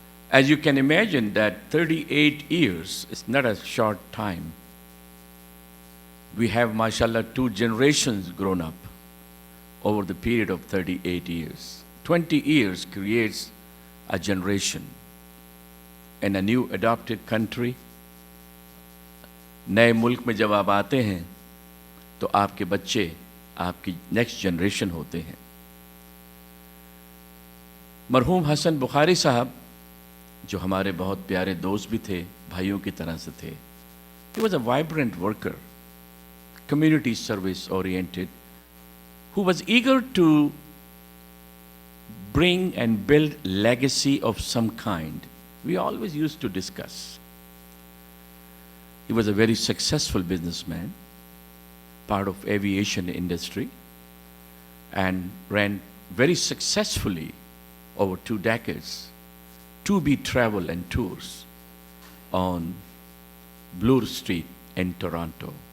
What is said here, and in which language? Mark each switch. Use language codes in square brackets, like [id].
[en] As you can imagine that 38 years is not a short time. We have, mashallah, 2 generations grown up over the period of 38 years. 20 years creates a generation. In a new adopted country, [hi] नए मुल्क में जब आप आते हैं तो आपके बच्चे आपकी नेक्स्ट जनरेशन होते हैं। मरहूम हसन बुखारी साहब जो हमारे बहुत प्यारे दोस्त भी थे, भाइयों की तरह से थे। [en] He was a vibrant worker, community service oriented, who was eager to bring and build legacy of some kind. We always used to discuss. He was a very successful businessman, part of aviation industry, and ran very successfully over 2 decades 2B travel and tours on Bloor Street in Toronto.